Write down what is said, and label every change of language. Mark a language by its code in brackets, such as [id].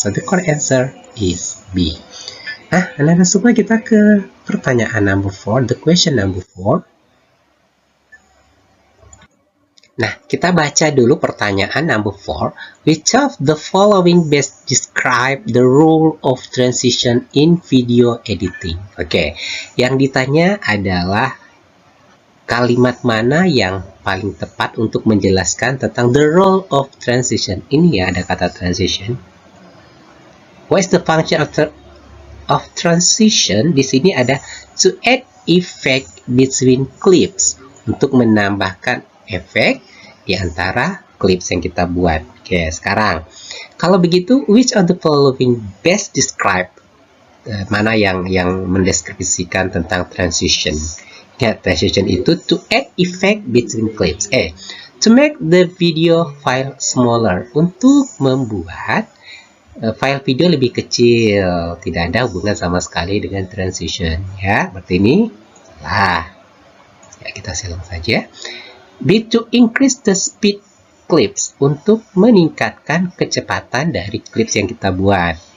[en] So the correct answer is B. [id] Nah, anak-anak semua, kita ke pertanyaan [en] number 4, the question number 4. [id] Nah, kita baca dulu pertanyaan [en] number 4. Which of the following best describe the role of transition in video editing? [id] Oke, yang ditanya adalah kalimat mana yang paling tepat untuk menjelaskan tentang [en] the role of transition. [id] Ini ya, ada kata transition. [en] What is the function of transition? [id] Di sini ada [en] to add effect between clips, [id] untuk menambahkan efek di antara clips yang kita buat. Oke, sekarang kalau begitu, [en] which of the following best describe, [id] mana yang mendeskripsikan tentang transition? Ya, transition itu [en] to add effect between clips. To make the video file smaller, [id] untuk membuat file video lebih kecil. Tidak ada hubungan sama sekali dengan transition, ya. Berarti ini lah, ya, kita silang saja. B, [en] to increase the speed clips, [id] untuk meningkatkan kecepatan dari clips yang kita buat.